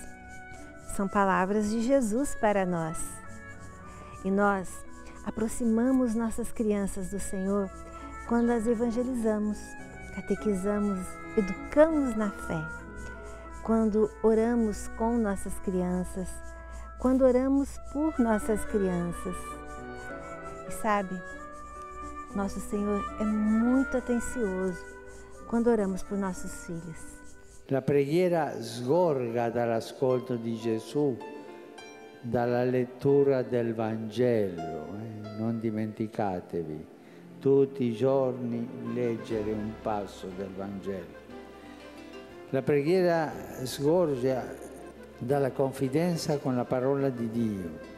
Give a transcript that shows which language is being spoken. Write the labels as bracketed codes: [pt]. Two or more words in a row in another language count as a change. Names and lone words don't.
[pt] São palavras de Jesus para nós. E nós aproximamos nossas crianças do Senhor quando as evangelizamos, catequizamos, educamos na fé. Quando oramos com nossas crianças, quando oramos por nossas crianças. E sabe, nosso Senhor é muito atencioso quando oramos por nossos filhos. [it] La preghiera sgorga dall'ascolto di Gesù, dalla lettura del Vangelo. Non dimenticatevi, tutti i giorni leggere un passo del Vangelo. La preghiera sgorga dalla confidenza con la parola di Dio.